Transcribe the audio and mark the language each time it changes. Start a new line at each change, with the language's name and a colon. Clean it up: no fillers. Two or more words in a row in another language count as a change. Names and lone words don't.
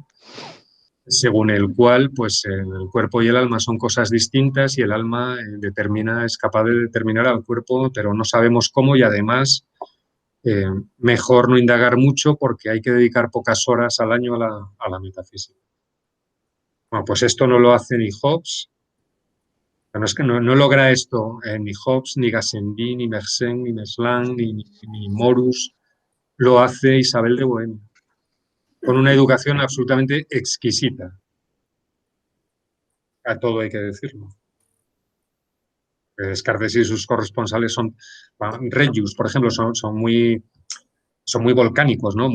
Spanish: Según el cual, pues, el cuerpo y el alma son cosas distintas y el alma es capaz de determinar al cuerpo, pero no sabemos cómo y además mejor no indagar mucho porque hay que dedicar pocas horas al año a la metafísica. Bueno, pues esto no lo hace ni Hobbes. Bueno, es que no logra esto ni Hobbes, ni Gassendi, ni Mersenne, ni Meslan, ni Morus. Lo hace Isabel de Bohemia, con una educación absolutamente exquisita. A todo hay que decirlo. Descartes y sus corresponsales son, Regius, por ejemplo, son muy volcánicos, ¿no?